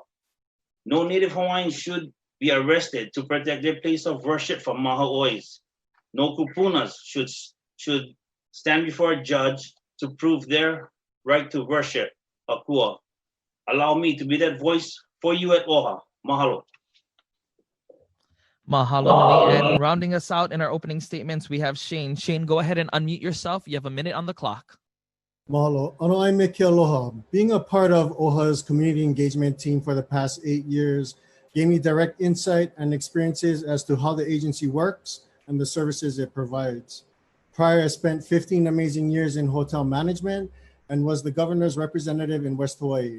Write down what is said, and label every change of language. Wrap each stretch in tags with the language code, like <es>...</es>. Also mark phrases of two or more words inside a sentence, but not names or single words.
<en>No Native Hawaiian should be arrested to protect their place of worship from maha'ois. No kupunas should stand before a judge to prove their right to worship Akua. Allow me to be that voice for you at OHA. Mahalo. Mahalo nui. And rounding us out in our opening statements, we have Shane. Shane, go ahead and unmute yourself. You have 1 minute on the clock.</en> <haw>Mahalo. Ano ai me ke aloha.</haw> <en>Being a part of OHA's community engagement team for the past 8 years gave me direct insight and experiences as to how the agency works and the services it provides. Prior, I spent 15 amazing years in hotel management and was the governor's representative in West Hawaii.</en>